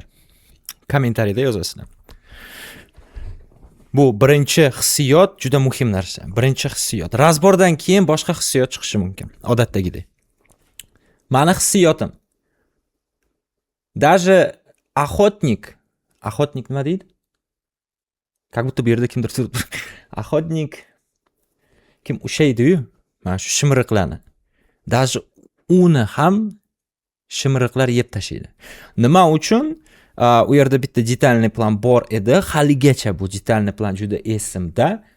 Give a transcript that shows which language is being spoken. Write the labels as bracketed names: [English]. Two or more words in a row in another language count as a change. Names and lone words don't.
[Uzbek] Kommentariyada yozasizlar. Bu birinchi hissiyot juda muhim narsa. Birinchi hissiyot. Razbordan keyin boshqa hissiyot chiqishi mumkin. Odatdagidek. Mani hissiyotim. [Russian] Даже охотник [Uzbek] nima deydi? [Russian] Как будто [Uzbek] bu yerda kimdir turib Ahodnik kim ushlaydi-yu, mana shu shimiriqlarni. Даже uni ham shimiriqlar yeb tashlaydi. Nima uchun? U yerda bitta detalniy plan bor edi. Haligacha bu detalniy plan juda esimda.